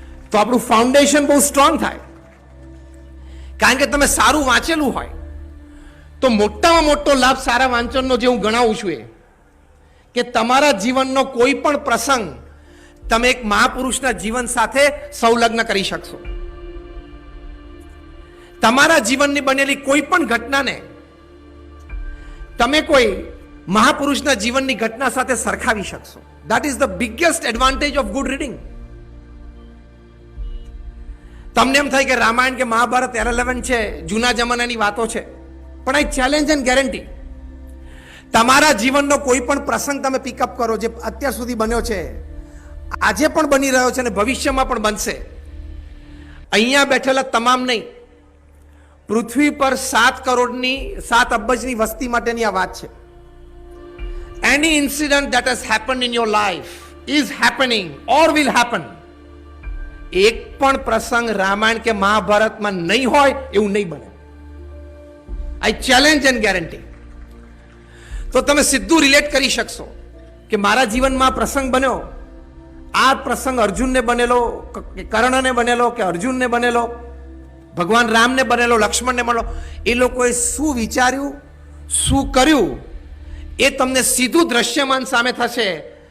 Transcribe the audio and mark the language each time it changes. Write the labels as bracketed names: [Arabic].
[Gujarati] તો આપણું ફાઉન્ડેશન બહુ સ્ટ્રોંગ થાય. કારણ કે તમે સારું વાંચેલું હોય તો મોટામાં મોટો લાભ સારા વાંચનનો જે હું ગણાવું છું એ કે તમારા જીવનનો કોઈ પણ પ્રસંગ તમે એક મહાપુરુષના જીવન સાથે સંલગ્ન કરી શકશો. તમારા જીવનની બનેલી કોઈ પણ ઘટનાને તમે કોઈ મહાપુરુષના જીવનની ઘટના સાથે સરખાવી શકશો. [English] That is the biggest advantage of good reading. [Gujarati] તમને એમ થાય કે રામાયણ કે મહાભારત irrelevant છે, જૂના જમાનાની વાતો છે, પણ [English] I challenge and guarantee [Gujarati] તમારા જીવનનો કોઈ પણ પ્રસંગ તમે પિકઅપ કરો જે અત્યાર સુધી બન્યો છે, આજે પણ બની રહ્યો છે અને ભવિષ્યમાં પણ બનશે. અહીંયા બેઠેલા તમામ નહીં, પૃથ્વી પર 7 અબજની વસ્તી માટેની આ વાત છે. [English] Any incident that has happened in your life is happening or will happen. [Gujarati] એક પણ પ્રસંગ રામાયણ કે મહાભારતમાં નહીં હોય એવું નહીં બને. [English] I challenge and guarantee. [Gujarati] તો તમે સીધું રિલેટ કરી શકશો કે મારા જીવનમાં પ્રસંગ બન્યો, આ પ્રસંગ અર્જુનને બનેલો, કે કર્ણને બનેલો, કે અર્જુનને બનેલો, ભગવાન રામને બનેલો, લક્ષ્મણને બનેલો, એ લોકોએ શું વિચાર્યું, શું કર્યું, એ તમને સીધું દ્રશ્યમાન સામે થશે.